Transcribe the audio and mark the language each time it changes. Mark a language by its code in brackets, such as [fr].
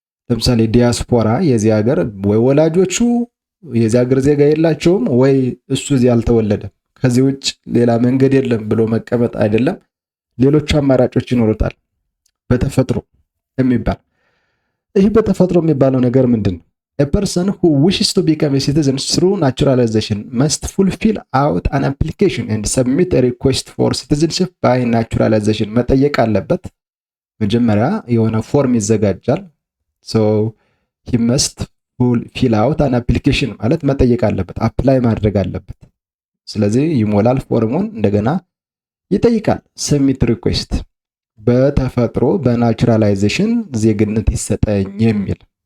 [am] ለምሳሌ ዲያስፖራ የዚህ ሀገር ወይ ወላጆቹ የዚህ ሀገር ዜጋ የላቸውም ወይ እሱ እዚህ አልተወለደም፣ ከዚህ ውጭ ሌላ መንገድ የለም ብሎ መቀመጥ አይደለም፣ ሌሎች አማራጮች ይኖሩታል። በተፈጥሮ የሚባል ይህ በተፈጥሮ የሚባለው ነገር ምንድን ነው? [en] A person who wishes to become a citizen through naturalization must fulfill out an application and submit a request for citizenship by naturalization. [am] መጠየቅ አለበት። መጀመሪያ የሆነ ፎርም ይዘጋጃል። [en] so he must fill out an application [am] ማለት መጠየቅ አለበት፣ አፕላይ ማድረግ አለበት። ስለዚህ ይሞላል ፎርሙን፣ እንደገና ይጠይቃል ሰብሚት ሪኩዌስት፣ በተፈጥሮ በናቹራላይዜሽን ዜግነት ይሰጠኝ የሚል።